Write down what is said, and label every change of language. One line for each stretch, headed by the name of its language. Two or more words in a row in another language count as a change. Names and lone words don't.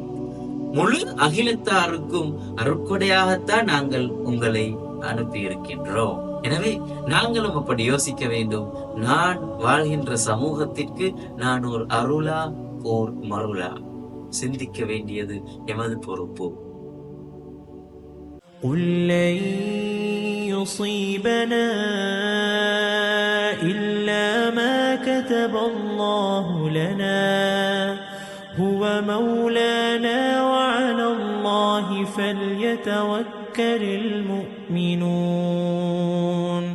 Tamil: முழு அகிலத்தாருக்கும் அருட்கொடையாகத்தான் நாங்கள் உங்களை அனுப்பி இருக்கின்றோம். எனவே நாங்களும் அப்படி யோசிக்க வேண்டும். நான் வாழ்கின்ற சமூகத்திற்கு நான் ஒரு அருளா, ஓர் மருளா? சிந்திக்க வேண்டியது எமது பொறுப்பு.
Arabic: قُل لَّن يُصِيبَنَا إِلَّا مَا كَتَبَ اللَّهُ لَنَا هُوَ مَوْلَانَا وَعَلَى اللَّهِ فَلْيَتَوَكَّلِ الْمُؤْمِنُونَ